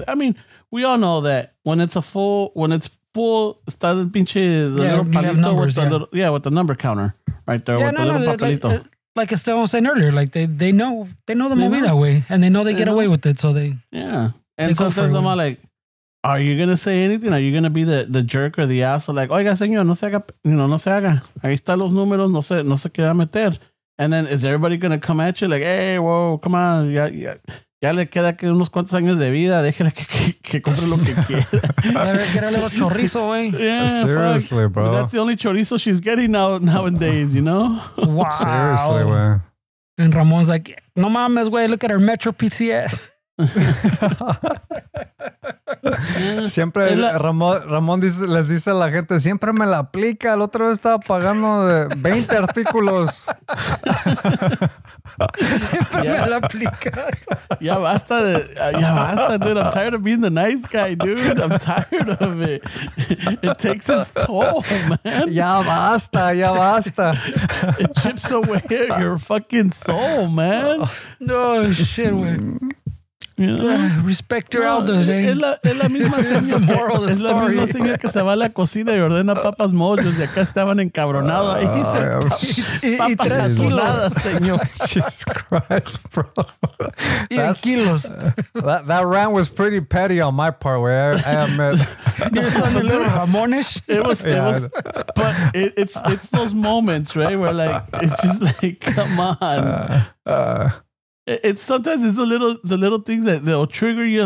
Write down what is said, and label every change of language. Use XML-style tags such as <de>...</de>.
<en>I mean, we all know that when it's full,</en> <es>está el pinche</es> <en>little palito numbers, with the number counter right there with the little papelito. Like Esteban was saying earlier, like they know the movida way, and they know they get away with it, so they And sometimes I'm like, are you gonna say anything? Are you gonna be the jerk or the asshole? Like,</en> <es>oiga, señor, no se haga. Ahí están los números, no se quiera meter.</es> <en>And then is everybody going to come at you like, hey, whoa, come on,</en> <es>ya le queda que unos cuantos años de vida, déjale que compre lo que quiera.</es> <en>Get a little chorizo, güey. Yeah, seriously, fuck. bro. That's the only chorizo she's getting nowadays, you know? Wow. Seriously, güey. And Ramon's like,</en> <es>no mames,</es> <en>güey, look at her Metro PCS.</en> <es>Siempre Ramón les dice a la gente, siempre me la aplica. El otro vez estaba pagando de 20 artículos. Siempre me la aplica. Ya basta, dude.</es> <en>I'm tired of being the nice guy, dude. I'm tired of it. It takes its toll, man.</en> <es>Ya basta.</es> <en>It chips away at your fucking soul, man. No shit, güey. You know? Respect your elders, eh?</en> <es>Es la misma señora. Es la misma señora que se va a la cocina y ordena papas mollos y acá estaban encabronados. Ahí dice papas sazonadas, señor.</es> <en>Jesus Christ, bro. Kilos. That rant was pretty petty on my part, way. I admit. You're sounding a little Ramonish. It was, but it's those moments, right? Where like it's just like, come on. It's sometimes it's the little things that they'll trigger you.</en>